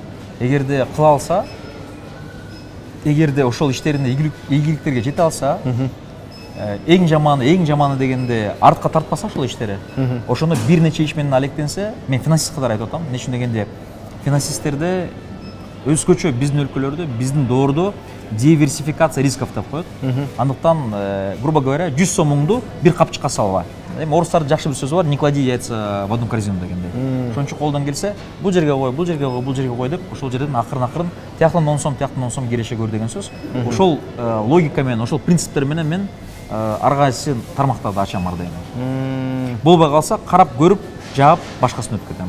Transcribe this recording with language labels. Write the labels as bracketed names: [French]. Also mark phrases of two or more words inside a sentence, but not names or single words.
[Kyrgyz] Эгерде кыла алса, эгерде ошол иштеринде ийгиликтерге жете алса, эң жаманы дегенде артка тартпаса ошол иштери, ошону бир нече иш менен алектенсе, мен финансист катары айтып атам. Эмне үчүн дегенде финансисттерде өзгөчө биздин өлкөлөрдө, биздин доордо [Russian] диверсификация рисков [Kyrgyz] деп коет. Андыктан, [Russian] грубо говоря, [Kyrgyz] 100 сомуңду бир капчыкка салба. Эми орустардын жакшы бир сөзү бар, [Russian] не клади яйца в одну корзину дегендей. [Kyrgyz] Ошончо колдон келсе, бул жерге кой, бул жерге кой, бул жерге кой деп, ошол жерден акырын тияктан 10 сом, тияктан 10 сом киреше көр деген сөз. Ошол логика менен, ошол принциптер менен мен ар кайсы тармактарды ачам ар дайым. Болбой калса, карап көрүп, жаап, башкасын өтүп кетем.